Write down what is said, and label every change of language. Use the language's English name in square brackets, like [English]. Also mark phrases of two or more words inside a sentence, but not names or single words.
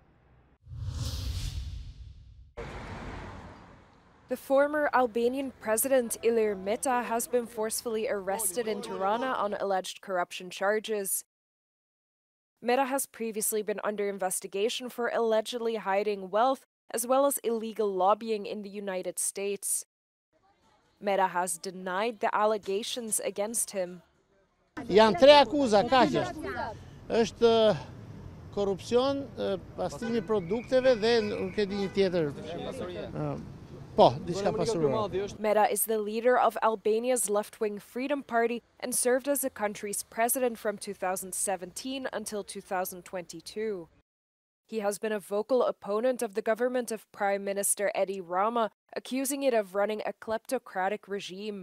[English] The former Albanian president Ilir Meta has been forcefully arrested in Tirana on alleged corruption charges. Meta has previously been under investigation for allegedly hiding wealth as well as illegal lobbying in the United States. Meta has denied the allegations against him. [Albanian] Janë 3 akuza, kaq është korrupsion, pastrimi produkteve dhe nuk e di një tjetër. [English] Meta is the leader of Albania's left-wing Freedom Party and served as the country's president from 2017 until 2022. He has been a vocal opponent of the government of Prime Minister Edi Rama, accusing it of running a kleptocratic regime.